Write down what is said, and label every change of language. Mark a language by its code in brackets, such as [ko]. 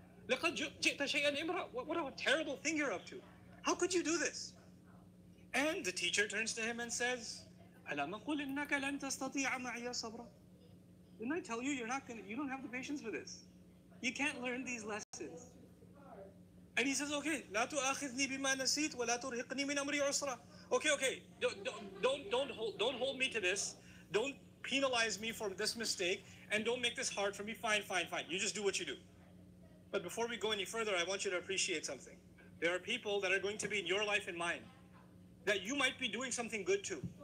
[ar] لَقَدْ جِئْتَ شَيْئًا إِمْرًا. [en] What a terrible thing you're up to. How could you do this? And the teacher turns to him and says, [ar] أَلَمْ أَقُلْ إِنَّكَ لَن تَسْتَطِيعَ مَعِيَ صَبْرًا. [en] Didn't I tell you you don't have the patience for this? You can't learn these lessons. And he says, okay, [ar] لا تؤاخذني بما نسيت ولا ترهقني من أمري عسرا. [en] Okay. Don't hold me to this. Don't penalize me for this mistake, and don't make this hard for me. Fine. You just do what you do. But before we go any further, I want you to appreciate something. There are people that are going to be in your life and mine that you might be doing something good to.